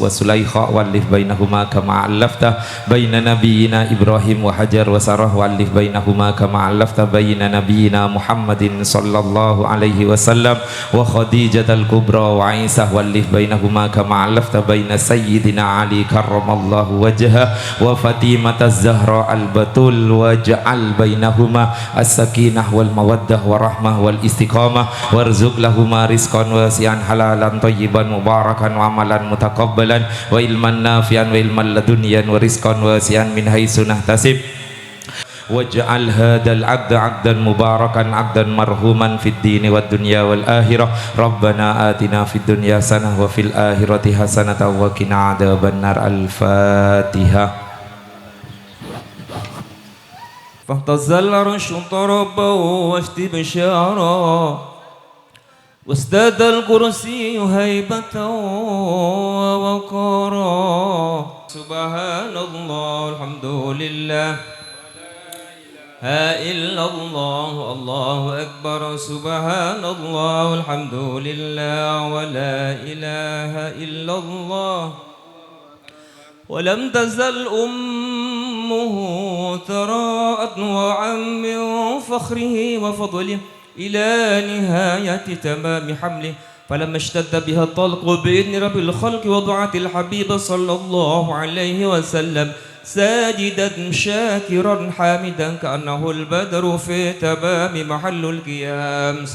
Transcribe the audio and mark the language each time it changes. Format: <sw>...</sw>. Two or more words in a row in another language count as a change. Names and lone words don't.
<ar>وزليخا وألف بينهما كما ألفت بين نبينا إبراهيم وهاجر وسارة وألف بينهما كما ألفت بين نبينا محمد صلى الله عليه وسلم وخديجة الكبرى وعيسى وبينهما كما ألفت بين سيدنا علي كرم الله وجهه وفاطمة الزهراء البتول واجعل بينهما السكينة والمودة والرحمة والاستقامة وارزق لهما رزقا واسعا حلالا طيبا مباركا وعملا متقبلا وعلما نافعا وعلما لدنيا ورزقا واسعا من حيث نحتسب. واجعل هذا العبد عبدا مباركا عبدا مرحوما في الدين والدنيا والآخرة. ربنا آتنا في الدنيا حسنة وفي الآخرة حسنة وقنا عذاب النار. الفاتحة. فاهتز العرش طربه واستبشارا وازداد الكرسي هيبة ووقارا. سبحان الله الحمد لله لا إلا الله الله أكبر سبحان الله الحمد لله ولا إله إلا الله ولم تزل أمه ثراء وعم من فخره وفضله إلى نهاية تمام حمله فلما اشتد بها الطلق بإذن رب الخلق وضعت الحبيب صلى الله عليه وسلم ساجدا شاكرا حامدا كأنه البدر في تمام محل القيام.</ar>